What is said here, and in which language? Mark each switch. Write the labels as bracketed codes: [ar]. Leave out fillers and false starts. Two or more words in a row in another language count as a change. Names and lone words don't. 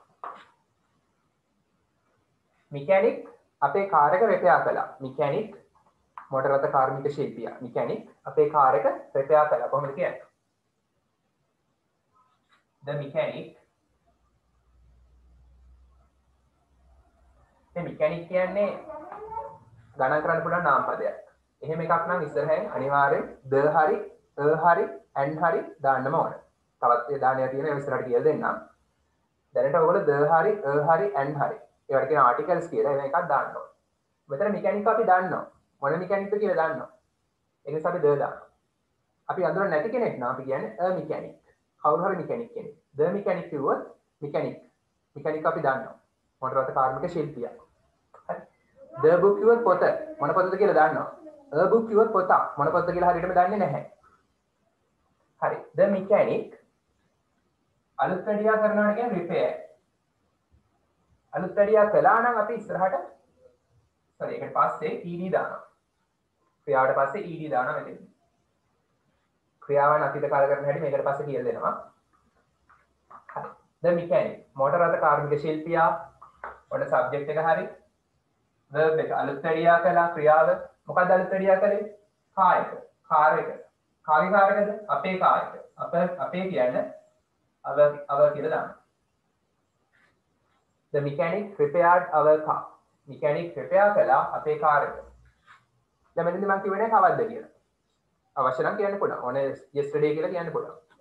[si] mechanic අපේ කාර් එක repair කළා. mechanic මොටර රථ කාර්මික ශිල්පියා. mechanic අපේ කාර් එක repair කළා. කොහොමද කියන්නේ? [en] the mechanic [si] මේ mechanic කියන්නේ ගණන් කරන්න පුළුවන් නාම පදයක්. එහෙම එකක් නම් ඉස්සරහින් අනිවාර්යෙන් the හරි හරි and හරි දාන්නම ඕන. තවත් ඒ දාණය තියෙන ඒවා ඉස්සරහට කියලා දෙන්නම්. දැනට ඔයගොල්ලෝ the හරි හරි and හරි ඒවට කියන ආටිකල්ස් කියලා එහෙම එකක් දාන්න ඕන. මෙතන mechanic අපි දන්නවා. මොන mechanic කියලා දන්නවා. ඒ නිසා අපි the දානවා. අපි අඳුර නැති කෙනෙක් නම් අපි කියන්නේ [en] a mechanic. [si] කවුරු හරි mechanic කෙනෙක්. [en] the mechanic [si] කිව්වොත් mechanic අපි දන්නවා. මොටර රථ කාර්මික ශිල්පියා. හරි. [en] the book [si] කිව්වොත් පොත. මොන පොතද කියලා දන්නවා. [en] a book [si] කිව්වොත් පොත. මොන පොතද කියලා හරියටම දන්නේ නැහැ. හරි. [en] the mechanic [si] අලුත් වැඩියා කරනවා කියන්නේ repair. අලුත් වැඩියා කළා නම් අපි ඉස්සරහට sorry ඒකට පස්සේ ed දානවා. ක්‍රියාවට පස්සේ ed දානවා මෙතන. ක්‍රියාවන් අතීත කාල කරන හැටි මේකට පස්සේ කියලා දෙනවා. හරි. [en] the mechanic [si] මොටර රථ කාර්මික ශිල්පියා ඔන්න subject එක හරි. verb එක අලුත් වැඩියා කළා ක්‍රියාව මොකක්ද අලුත් වැඩියා කළේ? කාර් එක. කාගේ කාර් එකද? අපේ කාර් එක. අපේ කියන්නේ our කියලා දාන්න. [en] The mechanic repaired our car. [si] mechanic repair කළා අපේ කාර් එක. දැන් මෙතනදී මම කියවනේ කවද්ද කියලා. අවශ්‍ය නම් කියන්න පුළුවන්. ඕනේ yesterday කියලා කියන්න පුළුවන්.